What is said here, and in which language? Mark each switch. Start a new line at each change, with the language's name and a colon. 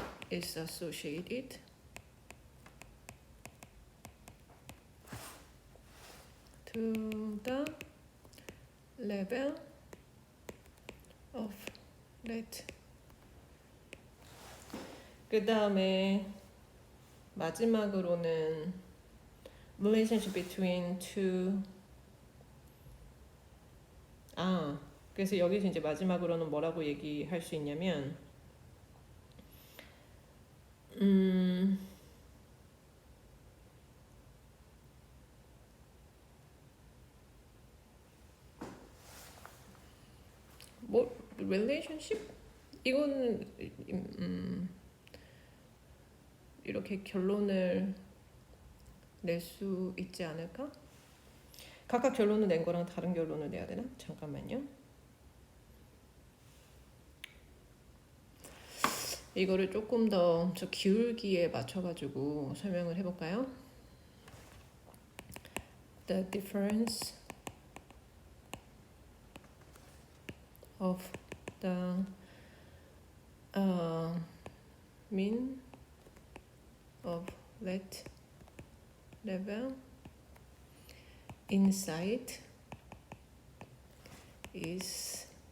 English: is associated to the level of rate.
Korean: 그 다음에 마지막으로는
English: relationship between two.
Korean: 그래서 여기서 이제 마지막으로는 뭐라고 얘기할 수 있냐면 뭐 relationship? 이거는 이렇게 결론을 낼 수 있지 않을까? 각각 결론을 낸 거랑 다른 결론을 내야 되나? 잠깐만요. 이거를 조금 더 저 기울기에 맞춰가지고 설명을 해볼까요?
English: The difference of the mean of that level inside is